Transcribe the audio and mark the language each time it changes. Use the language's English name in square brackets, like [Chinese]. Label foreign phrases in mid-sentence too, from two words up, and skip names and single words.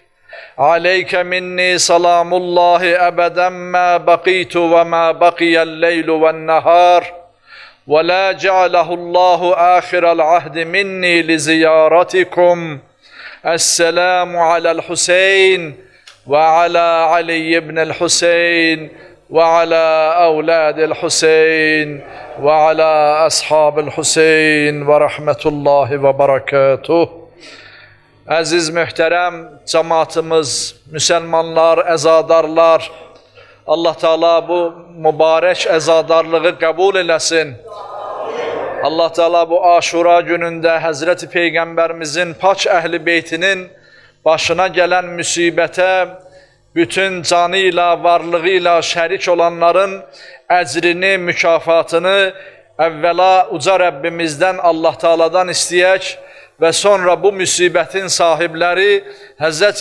[Arabic] عليك مني سلام الله أبدا ما بقيت وما بقي الليل والنهار، ولا جعله الله آخر العهد مني لزيارتكم. السلام على الحسين وعلى علي بن الحسين وعلى أولاد الحسين وعلى أصحاب الحسين ورحمة الله وبركاته. [Turkish] Aziz mühterem cemaatimiz, Müslümanlar, əzadarlar, Allah Teala bu mübarek əzadarlığı [Azerbaijani] qəbul eləsin. [Turkish] Allah Teala bu Aşura günündə Hazreti Peygamberimizin pak ehli beytinin başına gelen müsibete bütün canıyla, varlığıyla şərik olanların əcrini, mükafatını evvela uca Rabbimizden, Allah Teala'dan istəyək ve sonra bu musibetin sahipleri Hz.